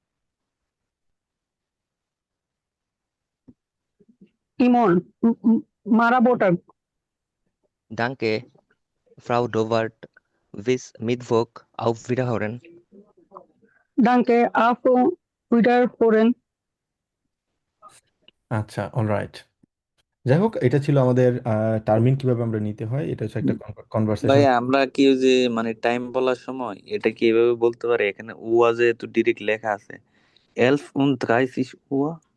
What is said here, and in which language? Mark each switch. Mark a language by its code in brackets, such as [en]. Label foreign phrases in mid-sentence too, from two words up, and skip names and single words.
[de] Imon, Marabotag. Danke, Frau Dovart. Bis Mittwoch. Auf Wiederhören. Danke, auf Wiederhören. [bn] আচ্ছা, অলরাইট। যাই হোক, এটা ছিল আমাদের টার্মিন কিভাবে আমরা নিতে হয়, এটা হচ্ছে একটা কনভারসেশন। ভাই আমরা কি ওই যে মানে টাইম বলার সময় এটা কি এভাবে বলতে পারি? এখানে উয়া যেহেতু ডিরেক্ট লেখা আছে, 11:30 Uhr।